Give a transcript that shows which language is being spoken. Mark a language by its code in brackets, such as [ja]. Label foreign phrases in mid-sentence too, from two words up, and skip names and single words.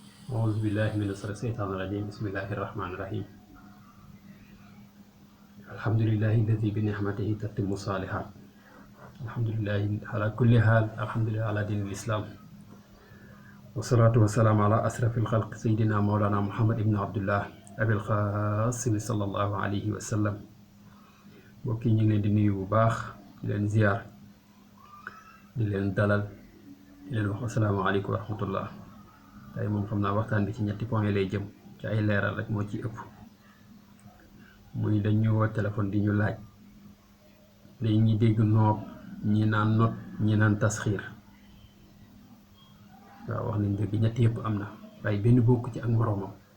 [ar] أعوذ بالله من الشيطان الرجيم بسم الله الرحمن الرحيم الحمد لله الذي بنعمته تتم الصالحات الحمد لله على كل حال الحمد لله على دين الإسلام والصلاة والسلام على أشرف الخلق سيدنا مولانا محمد بن عبد الله أبي القاسم صلى الله عليه وسلم [wo] mbokk yi ñu ngi leen di nuyu bu baax di leen ziar di leen dalal di leen wax [ar] السلام عليكم ورحمة الله [wo] tey moom xam naa waxtaan bi ci ñetti point lay jëm ci ay leeral rek moo ci ëpp muy dañ ñu woo téléphone di ñu laaj dañuy dégg noob ñi naan not ñi naan tasxiir waaw wax nañ dëgg ñetti yëpp am na waaye benn bokk ci ak moroomam